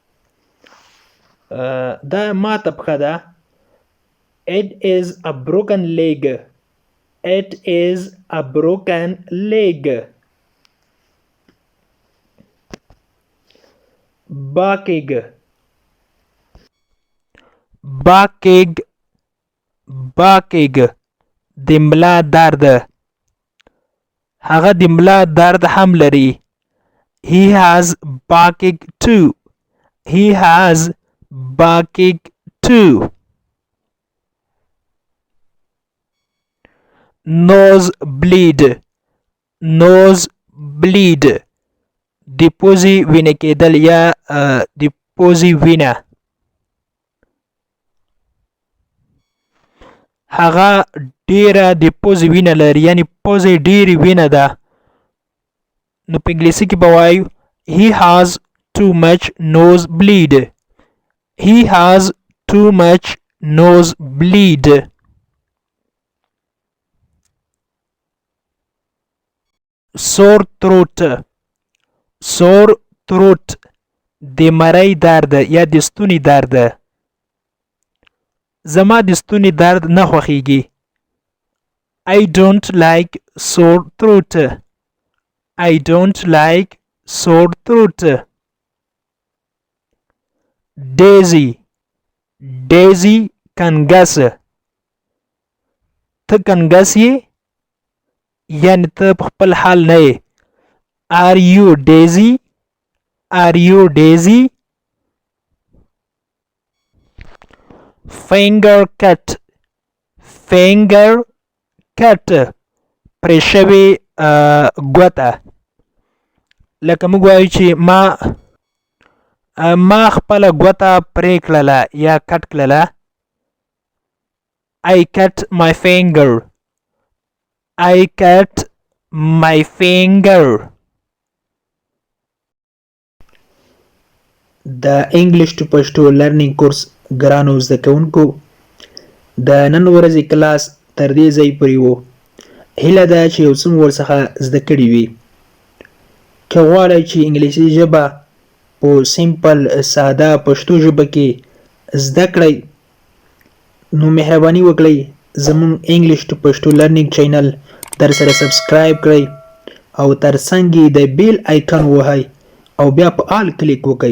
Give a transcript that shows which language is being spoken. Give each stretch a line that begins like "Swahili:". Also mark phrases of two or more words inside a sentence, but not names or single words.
Pashto: دا ماته پښه ده.
English: It is a broken leg. It is a broken leg. backache. backache.
Pashto: backache د ملا درد. هغه د ملا درد هم لري.
English: He has backache too. He has backache too. nose bleed. nose bleed
Pashto: د پوزې وینه کېدل یا د پوزې وینه. هغه ډیره د پوزې وینه لري، یعنی پوزې ډیرې وینه ده. نو په انګلیسي کې به وایو
English: He has too much nose bleed. He has too much nose bleed. sore throat. sore throat
Pashto: د مرۍ درد یا د ستوني درد. زما د ستوني درد نه خوښیږي.
English: I don't like sore throat. I don't like sore throat. daisy. daisy کنګس.
Pashto: ته کنګس یې، یعنی ته په خپل حال نه یې.
English: Are you daisy? Are you daisy? finger cut. finger cut
Pashto: پرې شوې ګوته. لکه موږ وایو چې ما خپله ګوته پرې کړله یا کټ کړله.
English: I cut my finger. I cut my finger.
Pashto: د
English: English to Pashto learning course
Pashto: ګرانو زده کوونکو، د نن ورځې کلاس تر دې ځای پورې و. هیله ده چې یو څه مو ورڅخه زده کړي وي. که غواړئ چې انګلیسي ژبه په سمپل ساده پښتو ژبه کې زده کړئ، نو مهرباني وکړئ زموږ
English: English to Pashto learning channel
Pashto: در سره سبسکرایب کړئ او تر څنګ یې د
English: bell icon
Pashto: ووهئ او بیا په آل کلیک وکړئ.